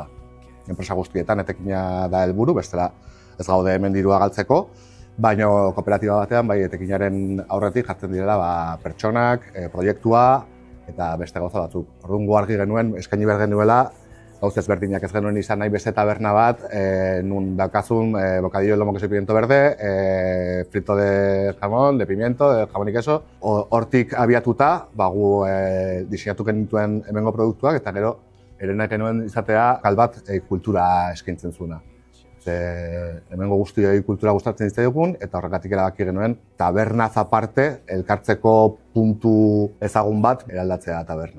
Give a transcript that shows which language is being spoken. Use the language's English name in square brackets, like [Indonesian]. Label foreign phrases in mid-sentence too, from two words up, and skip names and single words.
[Basque] Enpresa guztietan etekina da helburu, bestela ez gaude hemen dirua galtzeko, baina kooperatiba batean etekinaren aurretik jartzen direla pertsonak, proiektua, eta beste gauza batzuk. Orduan gu argi genuen, eskaini behar genuela, gauza ezberdinak ez genuen izan nahi beste taberna bat, nun daukazun [Spanish] bocadillo de lomo queso y pimiento verde, frito de jamón, de pimiento, de jamón y queso. [Basque] Hortik abiatuta, gu diseinatu genituen hemengo produktuak, eta gero ere nahi genuen izatea bat kultura eskaintzen zuena. Hemengo guztioi kultura gustatzen zitzaigun eta horregatik erabaki genuen tabernaz aparte elkartzeko puntu ezagun bat eraldatzea taberna.